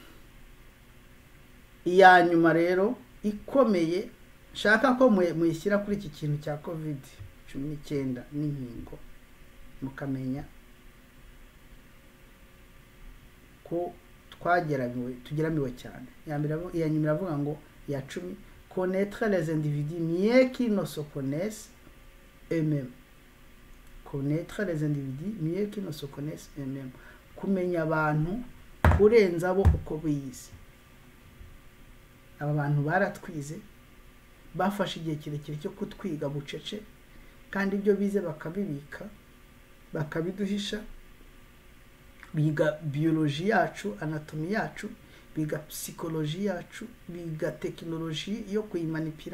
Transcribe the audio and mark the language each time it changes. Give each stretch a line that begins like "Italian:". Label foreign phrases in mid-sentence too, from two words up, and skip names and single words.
Kinyarwanda: Iya nyuma rero ikomeye shaka ko muyishyira kuri iki kintu cya COVID-19 n'inkingo, mukamenya ko tugeramiwe cyane. Ya nyuma iravuga ngo ya 10,
French: connaître les individus mieux qu'ils ne se connaissent eux-mêmes. Connaître les individus mieux qu'ils ne se connaissent eux-mêmes.
Kinyarwanda: Kumenya abantu kurenza abo uko biyizi. Aba bantu baratwize, bafashe igihe kirekire cyo kutwiga bucece, kandi ibyo bize bakabibika, bakabiduhisha. Biga biology yacu, anatomy yacu, biga psychology yacu, biga technology yo kuyimanipira.